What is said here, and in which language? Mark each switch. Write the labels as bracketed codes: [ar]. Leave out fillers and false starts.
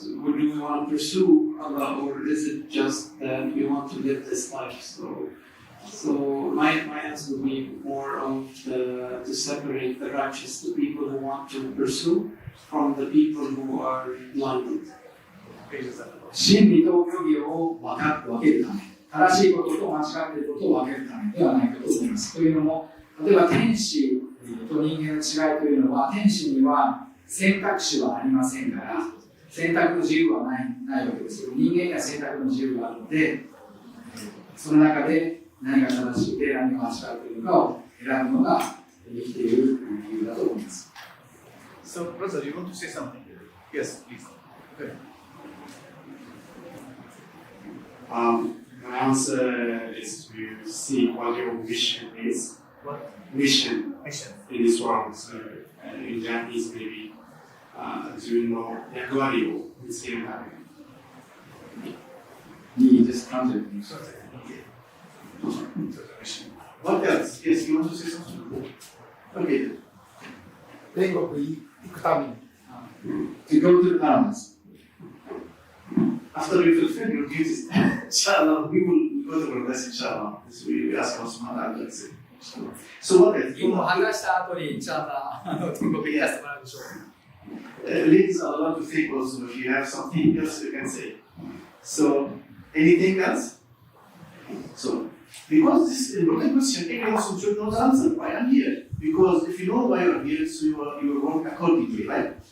[en] Do we want to pursue Allah, or is it just that we want to live this life? So my answer would be more of to separate the righteous, the people who want to pursue, from the people who are blinded. [ja] 真理と虚偽を分けるため、正しいことと間違っていることを分けるためではないかと思います。というのも、例えば天使と人間の違いというのは、天使には選択肢はありませんから、選択の自由はないわけですけど、人間には選択の自由があるので、その中で何が正しくて何が間違っているかを選ぶのが生きている理由だと思います。 [en] So, brother, you want to say something? Yes, please. Okay. My answer is to see what your mission is. What? Mission Mission. in this world. So, in Japanese, maybe [ja] 自分の役割を見つけるために。いいです、感じる。 [en] What else? Yes, you want to say something? Okay. [ja] 天国に行くために。 [en] To go to the paradise. After we fulfill your duties, inshallah, we will go to paradise, inshallah. We ask Allah subhanahu wa ta'ala. So what else? [ja] 今果たした後に、インシャアラ天国に行かせてもらうでしょう。 [en] Ladies are allowed to think also if you have something else you can say. So, anything else? So, because this is an important question, every Muslim should know the answer. Why I'm here? Because if you know why you're here, so you will work accordingly, right?